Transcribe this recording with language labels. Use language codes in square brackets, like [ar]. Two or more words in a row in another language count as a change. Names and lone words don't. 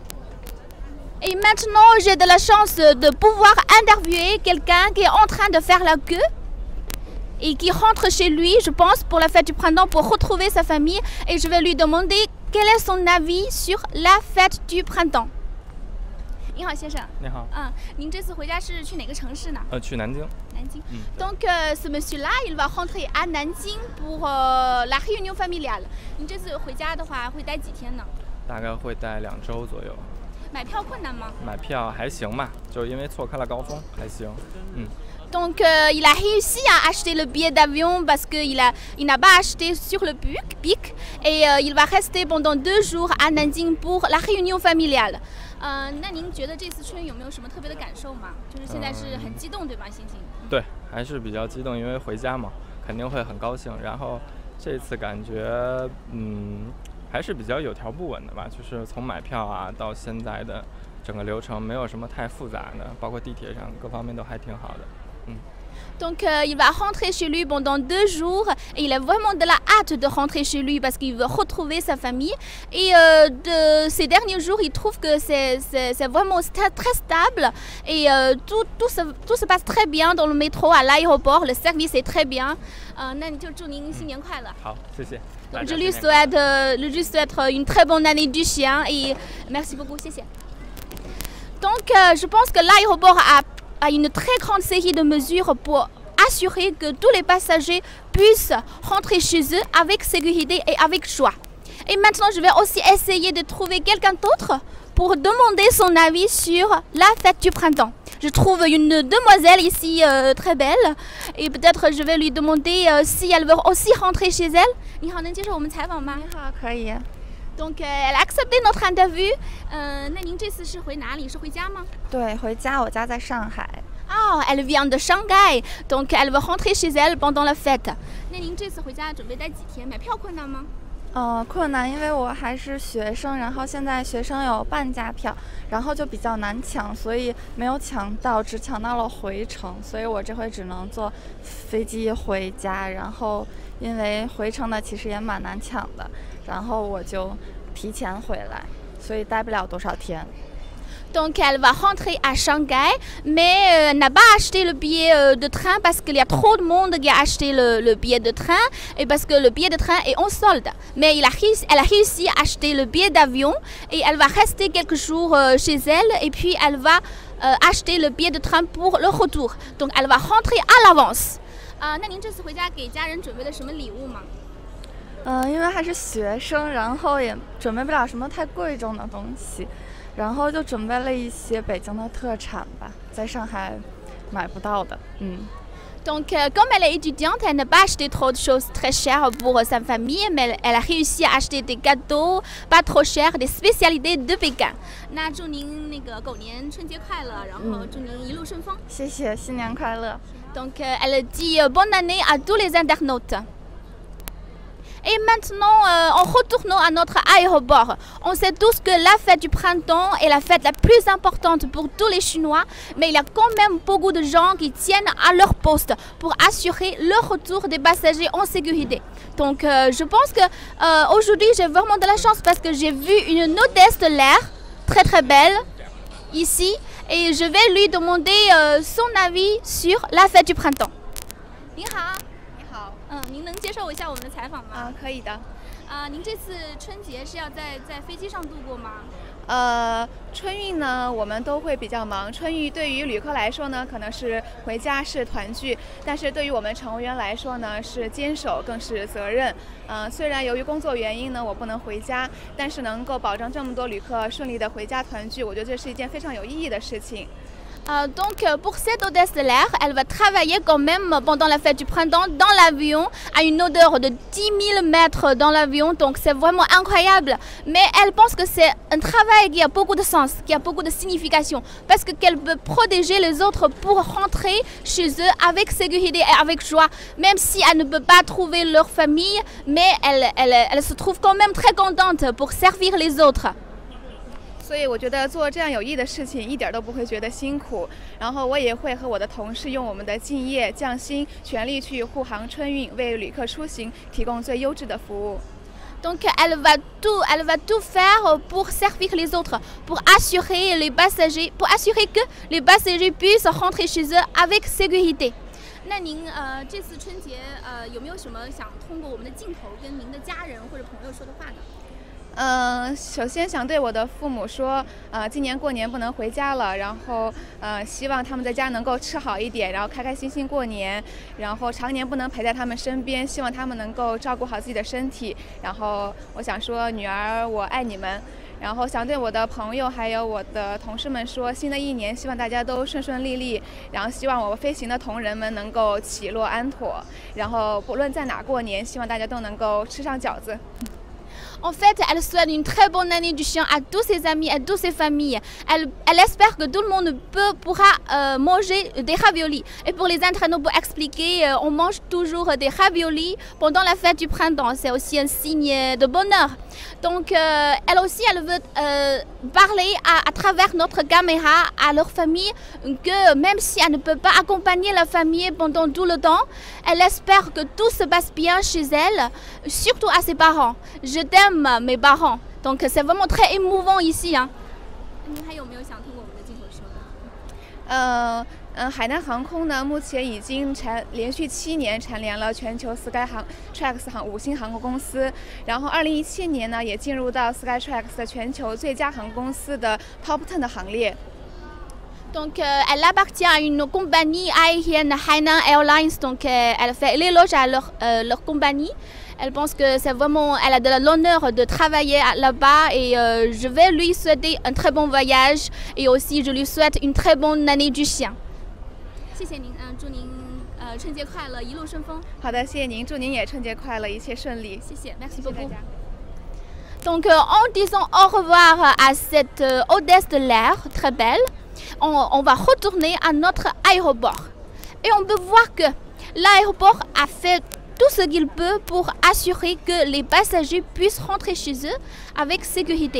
[fr] Et maintenant, j'ai de la chance de pouvoir interviewer quelqu'un qui est en train de faire la queue et qui rentre chez lui, je pense, pour la fête du printemps, pour retrouver sa famille. Et je vais lui demander quel est son avis sur la fête du printemps. [zh] 你好，先生。你好。您这次回家是去哪个城市呢？去南京。 [fr] 南京。Donc ce monsieur-là, il va rentrer à Nanjing pour la réunion familiale. [zh] 您这次回家的话会待几天呢？大概会待2周左右。买票困难吗？买票还行吧，就因为错开了高峰，还行。 [fr] Donc il a réussi à acheter le billet d'avion parce qu'il n'a pas acheté sur le pic et il va rester pendant 2 jours à Nanjing pour la réunion familiale. [zh] 那您觉得这次春有没有什么特别的感受吗？就是现在是很激动对吧？心情？对，还是比较激动，因为回家嘛，肯定会很高兴。然后这次感觉还是比较有条不紊的吧，就是从买票啊到现在的整个流程没有什么太复杂的，包括地铁上各方面都还挺好的。 [fr] Donc il va rentrer chez lui pendant 2 jours et il a vraiment de la hâte de rentrer chez lui parce qu'il veut retrouver sa famille. Et de ces derniers jours, il trouve que c'est vraiment très stable et tout se passe très bien dans le métro, à l'aéroport, le service est très bien. [zh] 那你就祝您新年快乐。好，谢谢。 [fr] Donc je lui souhaite une très bonne année du chien et merci beaucoup, 谢谢。Donc je pense que l'aéroport a une très grande série de mesures pour assurer que tous les passagers puissent rentrer chez eux avec sécurité et avec joie. Et maintenant, je vais aussi essayer de trouver quelqu'un d'autre pour demander son avis sur la fête du printemps. Je trouve une demoiselle ici très belle et peut-être je vais lui demander si elle veut aussi rentrer chez elle. [zh] 你好，能接受我们采访吗？你好，可以。 [fr] Donc elle a accepté notre interview. [zh] 那您这次是回哪里？是回家吗？对，回家，我家在上海。 [fr] Oh, elle vient de Shanghai, donc elle va rentrer chez elle pendant la fête. [zh] 那您这次回家准备待几天？买票困难吗？困难，因为我还是学生，然后现在学生有半价票，然后就比较难抢，所以没有抢到，只抢到了回程，所以我这回只能坐飞机回家。然后因为回程的其实也蛮难抢的，然后我就提前回来，所以待不了多少天。 [fr] Donc elle va rentrer à Shanghai, mais n'a pas acheté le billet de train parce qu'il y a trop de monde qui a acheté le billet de train et parce que le billet de train est en solde. Mais elle a réussi à acheter le billet d'avion et elle va rester quelques jours chez elle et puis elle va acheter le billet de train pour le retour. Donc elle va rentrer à l'avance. [zh] 那您这次回家给家人准备了什么礼物吗？因为还是学生，然后也准备不了什么太贵重的东西。然后就准备了一些北京的特产吧，在上海买不到的。 [fr] Donc comme elle est étudiante, elle n'a pas acheté trop de choses très chères pour sa famille, mais elle a réussi à acheter des gâteaux pas trop chers, des spécialités de Pékin. [zh] 那祝您那个狗年春节快乐，然后祝您一路顺风。谢谢，新年快乐。 [fr] Donc elle dit bonne année à tous les internautes. Et maintenant, en retournant à notre aéroport, on sait tous que la fête du printemps est la fête la plus importante pour tous les Chinois, mais il y a quand même beaucoup de gens qui tiennent à leur poste pour assurer le retour des passagers en sécurité. Donc je pense que aujourd'hui j'ai vraiment de la chance parce que j'ai vu une hôtesse de l'air très belle ici et je vais lui demander son avis sur la fête du printemps. [zh] 您好。您能接受一下我们的采访吗？可以的。您这次春节是要在飞机上度过吗？春运呢，我们都会比较忙。春运对于旅客来说呢，可能是回家是团聚，但是对于我们乘务员来说呢，是坚守更是责任。虽然由于工作原因呢，我不能回家，但是能够保证这么多旅客顺利的回家团聚，我觉得这是一件非常有意义的事情。 [fr] Donc pour cette hôtesse de l'air, elle va travailler quand même pendant la fête du printemps dans l'avion, à une odeur de 10 000 mètres dans l'avion, donc c'est vraiment incroyable. Mais elle pense que c'est un travail qui a beaucoup de sens, qui a beaucoup de signification, parce qu'elle peut protéger les autres pour rentrer chez eux avec sécurité et avec joie, même si elle ne peut pas trouver leur famille, mais elle se trouve quand même très contente pour servir les autres. [zh] 所以我觉得做这样有益的事情一点都不会觉得辛苦，然后我也会和我的同事用我们的敬业匠心，全力去护航春运，为旅客出行提供最优质的服务。 [fr] Donc elle va tout faire pour servir les autres, pour assurer que les passagers puissent rentrer chez eux avec sécurité. [zh] 那您这次春节有没有什么想通过我们的镜头跟您的家人或者朋友说的话呢？首先想对我的父母说，今年过年不能回家了，然后希望他们在家能够吃好一点，然后开开心心过年，然后常年不能陪在他们身边，希望他们能够照顾好自己的身体。然后我想说，女儿，我爱你们。然后想对我的朋友还有我的同事们说，新的一年希望大家都顺顺利利，然后希望我飞行的同仁们能够起落安妥，然后不论在哪过年，希望大家都能够吃上饺子。 [fr] En fait, elle souhaite une très bonne année du chien à tous ses amis, à toutes ses familles. Elle espère que tout le monde pourra manger des raviolis. Et pour les internautes, pour expliquer, on mange toujours des raviolis pendant la fête du printemps. C'est aussi un signe de bonheur. Donc, elle aussi, elle veut parler à travers notre caméra à leur famille que même si elle ne peut pas accompagner la famille pendant tout le temps, elle espère que tout se passe bien chez elle, surtout à ses parents. Je t'aime, mes parents. Donc, c'est vraiment très émouvant ici. [zh] 您还有没有想通过我们的镜头说的？海南航空呢，目前已经连续7年蝉联了全球 Skytrax 5星航空公司，然后2017年呢，也进入到 Skytrax 全球最佳航空公司的 Top 10的行列。 [fr] Donc, elle appartient à une compagnie aérienne, Hainan Airlines. Donc, elle fait l'éloge à leur compagnie. Elle pense que c'est vraiment, elle a de l'honneur de travailler là-bas et je vais lui souhaiter un très bon voyage et aussi je lui souhaite une très bonne année du chien. [zh] 谢谢您，祝您春节快乐，一路顺风。好的，谢谢您，祝您也春节快乐，一切顺利。 [fr] 谢谢 ，merci beaucoup。 Donc, en disant au revoir à cette hôtesse de l'air très belle, on va retourner à notre aéroport. Et on peut voir que l'aéroport a fait tout ce qu'il peut pour assurer que les passagers puissent rentrer chez eux avec sécurité.